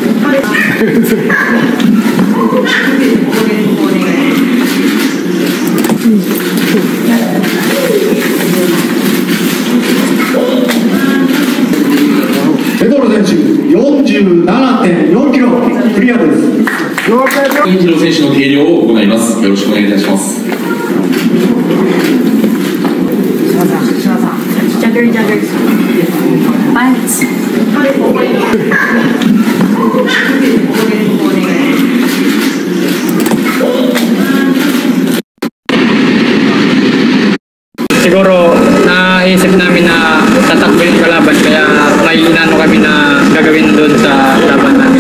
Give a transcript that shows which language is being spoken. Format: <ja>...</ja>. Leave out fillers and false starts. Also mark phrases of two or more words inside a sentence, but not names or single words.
<ja>ペドロ選手47.4 キロクリアです。インジロ選手の計量を行います。よろしくお願いいたします。ジャグルバイツ</ja> <tl>Siguro naisip namin na tatakbo yung kalaban kaya may inano kami na gagawin doon sa laban namin.</tl>